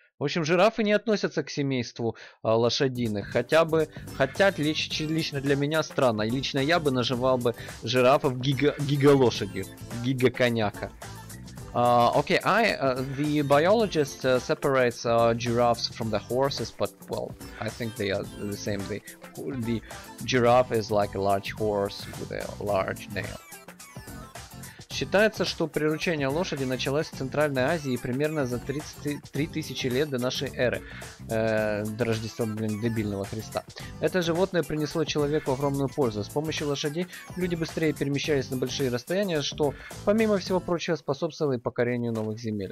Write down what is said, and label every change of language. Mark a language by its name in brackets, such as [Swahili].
[Russian] В общем, жирафы не относятся к семейству лошадиных. Хотя лично для меня странно. Лично я бы называл бы жирафов гига-лошадью, гига-коняка. [English] Okay, the biologist separates giraffes from the horses, but well, I think they are the same. The giraffe is like a large horse with a large nail. [Russian] Считается, что приручение лошади началось в Центральной Азии примерно за 33 тысячи лет до нашей эры, до Рождества дебильного Христа. Это животное принесло человеку огромную пользу. С помощью лошадей люди быстрее перемещались на большие расстояния, что, помимо всего прочего, способствовало и покорению новых земель.